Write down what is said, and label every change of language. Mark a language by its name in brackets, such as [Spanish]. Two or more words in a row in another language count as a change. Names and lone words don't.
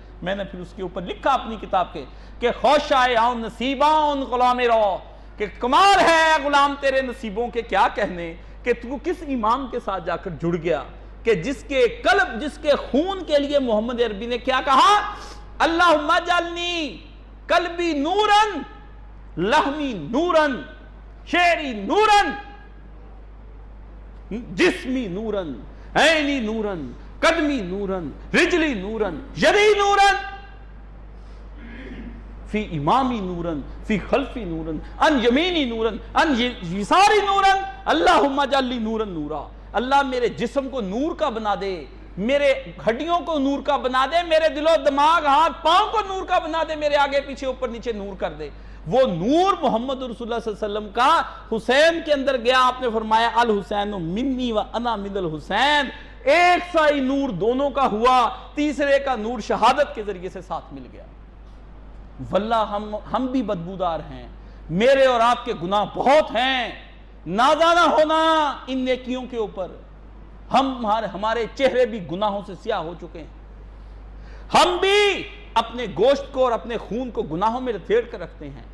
[Urdu] میں نے پھر اس کے اوپر لکھا اپنی کتاب کے کہ [Persian] خوشائے آن نصیبان غلام رو، [Urdu] کہ کمال ہے غلام تیرے نصیبوں کے کیا کہنے، کہ تو کس امام کے ساتھ جا کر جڑ گیا کہ جس کے قلب، جس کے خون کے لیے محمد عربی نے کیا کہا، [Arabic] اللہم اجعلنی قلبی نورن، لحمی نورن، شعری نورن، جسمی نورن، عینی نورن، قدمی نورن، رجلی نورن، یدی نورن، فی امامی نورن، فی خلفی نورن، ان یمینی نورن، ان یساری نورن، اللہم اجعلنی نورن نورا۔ [Urdu] اللہ میرے جسم کو نور کا بنا دے، میرے ہڈیوں کو نور کا بنا دے، میرے دل و دماغ ہاتھ پاؤں کو نور کا بنا دے، میرے آگے پیچھے اوپر نیچے نور کر دے۔ وہ نور محمد رسول اللہ صلی اللہ علیہ وسلم کا حسین کے اندر گیا۔ آپ نے فرمایا [Arabic] الحسین منی و انا من الحسین، [Urdu] ایک سا ہی نور دونوں کا ہوا، تیسرے کا نور شہادت کے ذریعے سے ساتھ مل گیا۔ واللہ ہم بھی بدبودار ہیں، میرے اور آپ کے گناہ بہت ہیں، نازانہ ہونا ان نیکیوں کے اوپر، ہمارے چہرے بھی گناہوں سے سیاہ ہو چکے ہیں، ہم بھی اپنے گوشت کو اور اپنے خون کو گناہوں میں لپیٹ کر رکھتے ہیں۔